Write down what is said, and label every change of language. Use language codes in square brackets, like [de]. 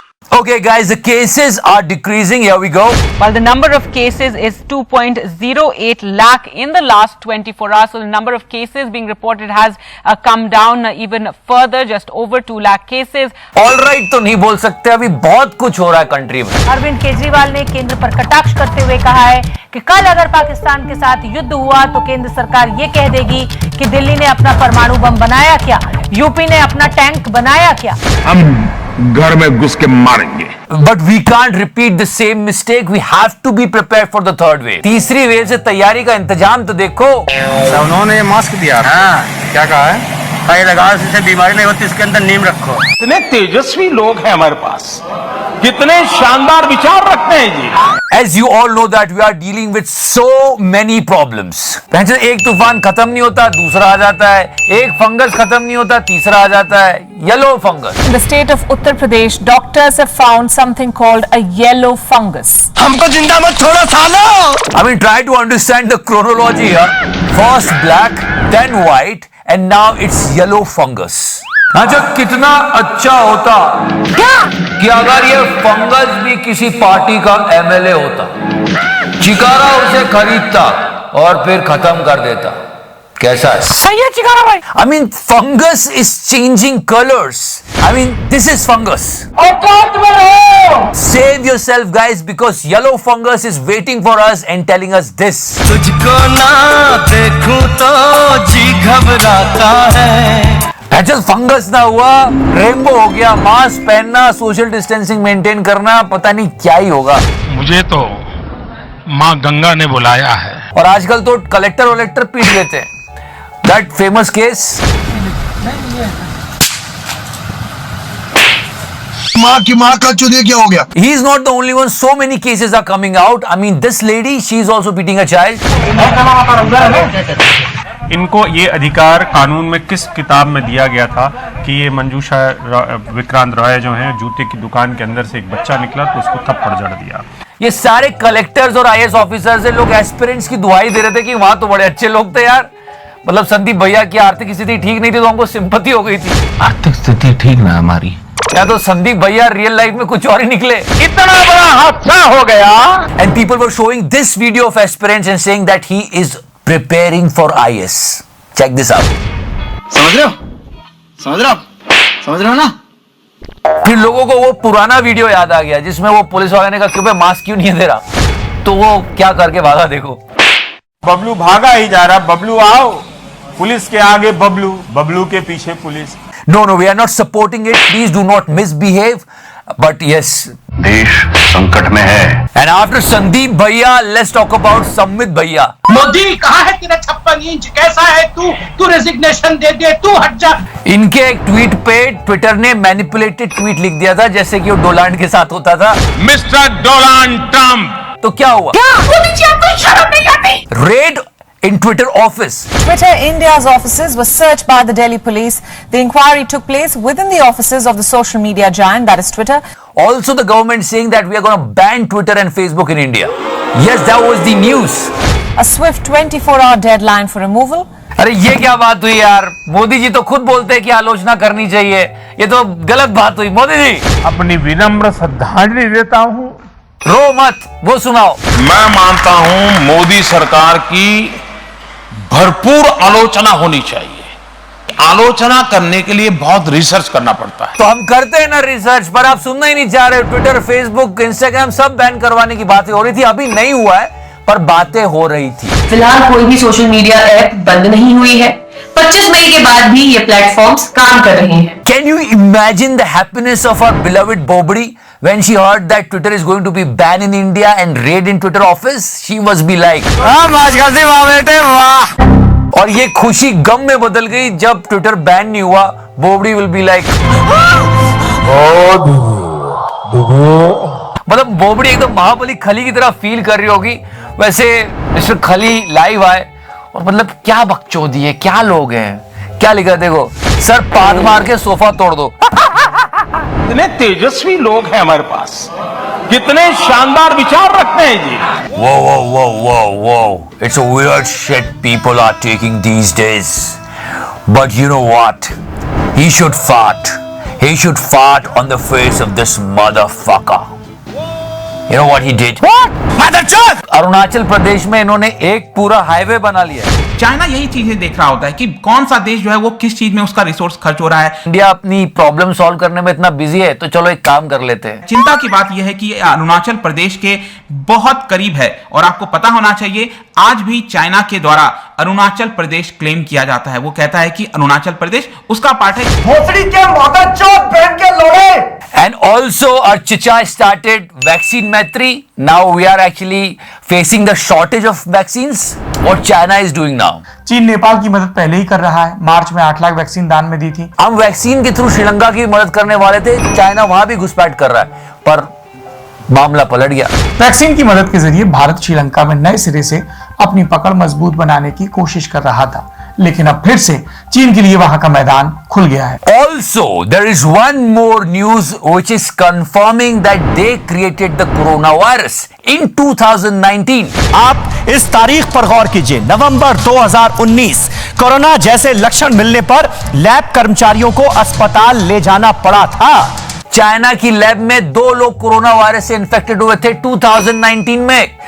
[en] Okay guys, the cases are decreasing. Here we go. While the number of cases is 2.08 lakh in the last 24 hours. So the number of cases being reported has come down even further, just over 2 lakh cases. All right [hi] तो नहीं बोल सकते, अभी बहुत कुछ हो रहा है कंट्री में। अरविंद केजरीवाल ने केंद्र पर कटाक्ष करते हुए कहा है कि कल अगर पाकिस्तान के साथ युद्ध हुआ तो केंद्र सरकार ये कह देगी कि दिल्ली ने अपना परमाणु बम बनाया क्या, यूपी ने अपना टैंक बनाया क्या। हम घर में घुस के मारेंगे। [en] But we can't repeat the same mistake. We have to be prepared for the third wave. [hi] तीसरी वेव से तैयारी का इंतजाम तो देखो। उन्होंने मास्क दिया। हाँ, क्या कहा है? भाई लगाओ, इससे बीमारी नहीं होती, इसके अंदर नीम रखो। कितने तेजस्वी लोग हैं हमारे पास, कितने शानदार विचार रखते हैं जी। [en] As you all know that we are dealing with so many problems. [hi] एक तूफान खत्म नहीं होता, दूसरा आ जाता है, एक फंगस खत्म नहीं होता, तीसरा आ जाता है, yellow fungus. [en] In the state of Uttar Pradesh, doctors have found something called a yellow fungus. [hi] हमको जिंदा मत छोड़ो सालो। [en] I mean, try to understand the chronology here. First black, then white, and now it's yellow fungus. [hi] अच्छा, कितना अच्छा होता क्या कि अगर ये फंगस भी किसी पार्टी का एमएलए होता, चिकारा उसे खरीदता और फिर खत्म कर देता। कैसा है? सही है चिकारा भाई। [en] I mean, fungus is changing colors. I mean, this is fungus. [hi] औकात में रहो। [en] Save yourself, guys, because yellow fungus is waiting for us and telling us this. [hi] तुझको ना देखूं तो जी घबराता है। जब फंगस ना हुआ, रेनबो हो गया, मास्क पहनना, सोशल डिस्टेंसिंग मेंटेन करना, पता नहीं क्या ही होगा। मुझे तो माँ गंगा ने बुलाया है। और आजकल तो कलेक्टर वलेक्टर पीट लेते हैं। [en] that famous case, [hi] माँ की माँ का चुदे क्या हो गया? [en] he is not the only one. So many cases are coming out. I mean, this lady, she is also beating a child. [hi] इनको ये अधिकार कानून में किस किताब में दिया गया था कि ये मंजूषा विक्रांत रॉय जो हैं, जूते की दुकान के अंदर से एक बच्चा निकला तो उसको थप्पड़ जड़ दिया। ये सारे कलेक्टर्स और आईएएस ऑफिसर्स से लोग एस्पिरेंट्स की दुआई दे रहे थे कि वहां तो बड़े अच्छे लोग थे यार। मतलब संदीप भैया की आर्थिक स्थिति ठीक नहीं थी तो हमको सिंपैथी हो गई थी। आर्थिक स्थिति ठीक ना हमारी, या तो संदीप भैया रियल लाइफ में कुछ और ही निकले। इतना बड़ा हादसा हो गया। [en] And people were showing this video of aspirants and saying that he is preparing for IAS. Check this out. [hi] समझ रहे हो? समझ रहे हो? समझ रहे हो ना? फिर लोगों को वो पुराना वीडियो याद आ गया जिसमें वो पुलिस वाले ने कहा क्यों मास्क क्यों नहीं दे रहा, तो वो क्या करके भागा देखो। बबलू भागा ही जा रहा, बबलू आओ, पुलिस के आगे बबलू, बबलू के पीछे police. [en] No, we are not supporting it. Please do not misbehave. But yes, [hi] देश संकट में है। [en] and after Sandeep Bhaiya, let's talk about Samit Bhaiya. [hi] Modi कहाँ है तेरा 56 इंच, कैसा है तू रेजिग्नेशन दे दे, तू हट जा। इनके एक ट्वीट पे ट्विटर ने मैनिपुलेटेड ट्वीट लिख दिया था जैसे कि वो डोनाल्ड के साथ होता था। मिस्टर डोनाल्ड ट्रंप, तो क्या हुआ? क्या? मोदी जी आपको शर्म नहीं आती? [en] Raid in Twitter office. Twitter India's offices were searched by the Delhi police. The inquiry took place within the offices of the social media giant, that is Twitter. Also, the government saying that we are going to ban Twitter and Facebook in India. Yes, that was the news. A swift 24-hour deadline for removal. [hi] अरे ये क्या बात हुई यार? मोदी जी तो खुद बोलते हैं कि आलोचना करनी चाहिए, ये तो गलत बात हुई। मोदी जी, अपनी विनम्र श्रद्धांजलि देता हूँ। रो मत, वो सुनाओ। मैं मानता हूं मोदी सरकार की भरपूर आलोचना होनी चाहिए। आलोचना करने के लिए बहुत रिसर्च करना पड़ता है। तो हम करते हैं ना रिसर्च, पर आप सुनना ही नहीं चाह रहे। ट्विटर, फेसबुक, इंस्टाग्राम सब बैन करवाने की बातें हो रही थी, अभी नहीं हुआ है पर बातें हो रही थी। फिलहाल कोई भी सोशल मीडिया ऐप बंद नहीं हुई है। 25 मई के बाद भी ये प्लेटफॉर्म्स काम कर रहे हैं। [en] Can you imagine the happiness of our beloved Bobri when she heard that Twitter is going to be banned in India and raid in Twitter office? She must be like, [hi] और ये खुशी गम में बदल गई जब ट्विटर बैन नहीं हुआ। बोबड़ी [en] will be like, [hi] मतलब बोबड़ी एकदम महाबली खली की तरह फील कर रही होगी। वैसे मिस्टर खली लाइव आए और मतलब क्या बकचोदी है, क्या लोग हैं, क्या लिखा देखो, सर पाद मार के सोफा तोड़ दो। कितने तेजस्वी लोग हैं हमारे पास, कितने शानदार विचार रखते हैं जी। [en] Whoa. It's a weird shit people are taking these days. But you know what? He should fart. he should fart on the face of this motherfucker. You know what he did? [hi] मदरचोद! Arunachal Pradesh में इन्होंने एक पूरा highway बना लिया है। China यही चीजें देख रहा होता है कि कौन सा देश जो है वो किस चीज में उसका रिसोर्स खर्च हो रहा है। इंडिया अपनी प्रॉब्लम सॉल्व करने में इतना बिजी है, तो चलो एक काम कर लेते हैं। चिंता की बात यह है कि अरुणाचल प्रदेश के बहुत करीब है और आपको पता होना चाहिए आज भी चाइना के द्वारा अरुणाचल प्रदेश क्लेम किया जाता है। वो कहता है कि अरुणाचल प्रदेश उसका पार्ट है। भोसड़ी के मदरचोद बहन के लोड़े। [en] And also our Chicha started vaccine Maitri. Now we are actually facing the shortage of vaccines. What China is doing now? [hi] चीन नेपाल की मदद पहले ही कर रहा है। मार्च में 8 लाख वैक्सीन दान में दी थी। हम वैक्सीन के थ्रू श्रीलंका की मदद करने वाले थे, चाइना वहां भी घुसपैठ कर रहा है, पर मामला पलट गया। वैक्सीन की मदद के जरिए भारत श्रीलंका में नए सिरे से अपनी पकड़ मजबूत बनाने की कोशिश कर रहा था, लेकिन अब फिर से चीन के लिए वहां का मैदान खुल गया है। [en] Also, there is one more news which is confirming that they created the coronavirus in 2019. [hi] आप इस तारीख पर गौर कीजिए, नवंबर 2019। कोरोना जैसे लक्षण मिलने पर लैब कर्मचारियों को अस्पताल ले जाना पड़ा था। चाइना की लैब में 2 लोग कोरोना वायरस से इन्फेक्टेड हुए थे 2019 में।